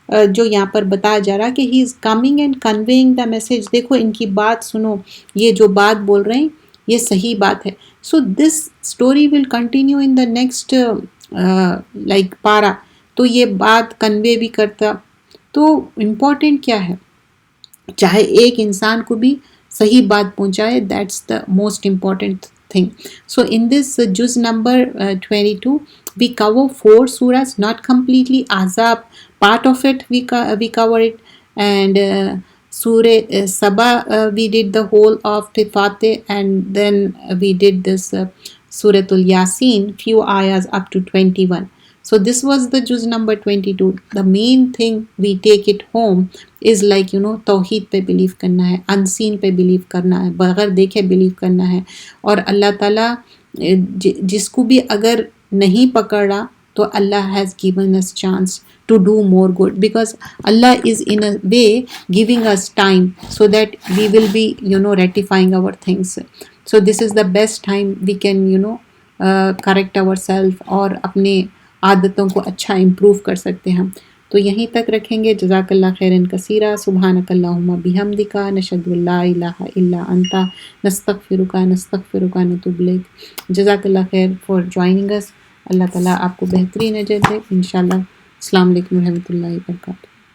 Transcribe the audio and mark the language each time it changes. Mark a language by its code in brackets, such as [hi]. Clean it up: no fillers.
[ur] جو یہاں پر بتایا جا رہا کہ [en] he is coming and conveying the message, [ur] دیکھو ان کی بات سنو، یہ جو بات بول رہے ہیں یہ صحیح بات ہے۔ [en] so this story will continue in the next like para, [ur] تو یہ بات کنوے بھی کرتا۔ تو امپورٹنٹ کیا ہے، چاہے ایک انسان کو بھی صحیح بات پہنچائے، [en] That's the most important thing. So in this juz number 22 we cover 4 surahs, not completely Ahzab, part of it we cover it, and Surah Saba we did the whole of Fatih, and then we did this Suratul Yasin, few ayahs up to 21. So this was the juz number 22. The main thing we take it home is like [ur] توحید پہ blue کرنا ہے، [en] unseen پہ believe کرنا ہے، بغیر دیکھے بلیو کرنا ہے، [ur] اور اللہ تعالیٰ جس کو بھی اگر نہیں پکڑا تو [en] اللہ has given us chance to do more good, because Allah is in a way giving us time so that we will be ratifying our things. So this is the best time we can correct ourselves [ur] اور اپنے عادتوں کو اچھا improve کر سکتے ہیں ہم۔ تو یہیں تک رکھیں گے۔ جزاک اللہ خیرن کثیرا، [ar] سبحانک اللہم بحمدک، نشہد ان لا الہ الا انت، نستغفرک نتوب الیک۔ [ur] جزاک اللہ خیر [en] For joining اس۔ [ur] اللہ تعالیٰ آپ کو بہترین اجر دے انشاءاللہ۔ السلام علیکم ورحمۃ اللہ وبرکاتہ۔